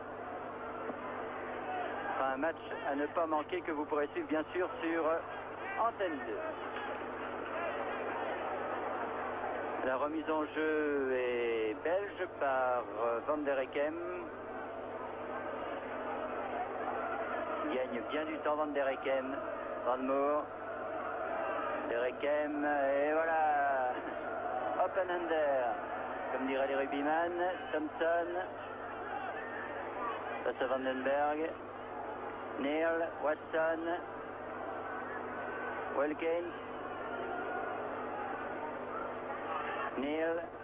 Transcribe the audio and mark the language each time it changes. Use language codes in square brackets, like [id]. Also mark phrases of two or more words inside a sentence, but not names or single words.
[fr] Enfin, un match à ne pas manquer que vous pourrez suivre bien sûr sur Antenne 2. La remise en jeu est belge par Van der Hekem. Il gagne bien du temps Van der Hekem. Van Moor. Van der Hekem et voilà. [en] Open under, [fr] comme diraient les rugbyman. Thompson. Face à Vandenberg. Neil, Watson. Wilkins. Neil.